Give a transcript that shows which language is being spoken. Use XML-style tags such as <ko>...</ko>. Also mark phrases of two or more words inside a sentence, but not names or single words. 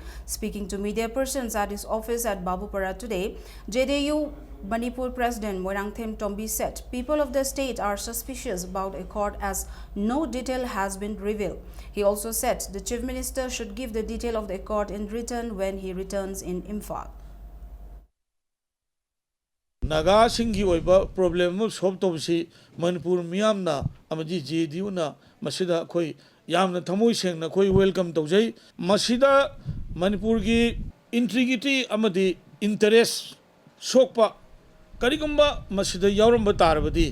<en>Speaking to media persons at his office at Babupara today, JDU Manipur President Moirangthem Tombi said people of the state are suspicious about the accord as no detail has been revealed. He also said the Chief Minister should give the detail of the accord in written when he returns in Imphal.</en> <mni>Naga Singhi oiba</mni> <en>problem solve</en> <mni>tobsi Manipur miyamna amadi JDU na masida khoi yamna thamoi sengna khoi welcome tawjai masida Manipur gi integrity amadi interest sokpa karigumba masida yauramba tarabadi</mni>